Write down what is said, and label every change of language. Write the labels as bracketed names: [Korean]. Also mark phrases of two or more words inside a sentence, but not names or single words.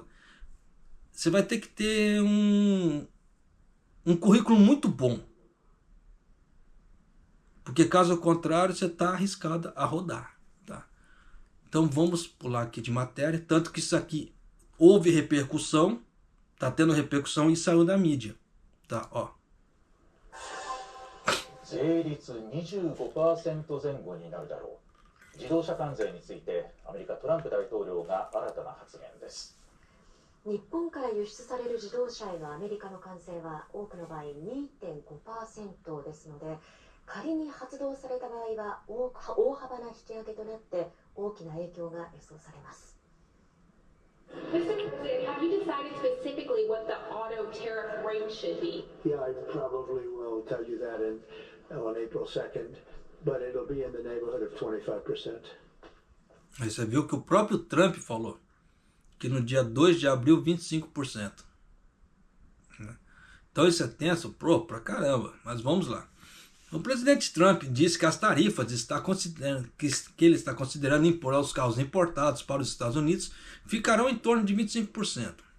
[Portuguese] Você vai ter que ter um currículo muito bom. Porque caso contrário, você está arriscado a rodar. Tá? Então vamos pular aqui de matéria. Tanto que isso aqui houve repercussão. Está tendo repercussão e saiu da mídia. Tá, ó. [Japanese] 税率 25% 前後になるだろう。自動車関税についてアメリカトランプ大統領が新たな発言です。日本から輸出される自動車へのアメリカの関税は多くの場合 2.5% ですので、仮に発動された場合は大幅な引き上げとなって大きな影響が予想されます。 [English] Mr. President, have you decided specifically what the auto tariff rate should be? Yeah, I probably will tell you that on April 2nd, but it'll be in the neighborhood of 25%. [Portuguese] Aí você viu que o próprio Trump falou que no dia 2 de abril 25%. Então isso é tenso, pra caramba, mas vamos lá. O presidente Trump disse que as tarifas que ele está considerando impor aos carros importados para os Estados Unidos ficarão em torno de 25%.